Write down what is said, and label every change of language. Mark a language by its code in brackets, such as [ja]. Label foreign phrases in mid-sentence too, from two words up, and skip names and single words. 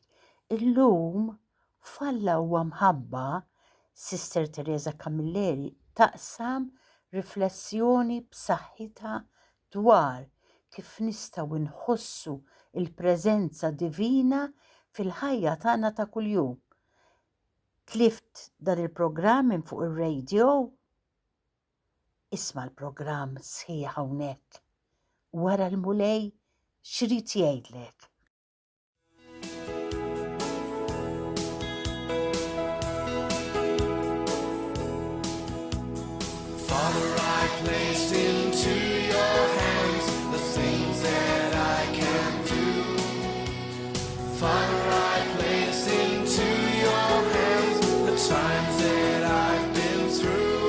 [mt] Illum f'Alla huwa mħabba Sister Teresa Camilleri taqsam riflessjoni b'saħħitha dwar kif nistgħu nħossu il-preżenza divina fil-ħajja tagħna ta' kuljum. Tlift dan il-programm minn fuq ir-radio? Isma' l-programm sħiħ hawnhekk. Wara l-mulej x'rid jgħidlek. [en] Father, I place into your hands the things that I can do. Father, I place into your hands the times that I've been through.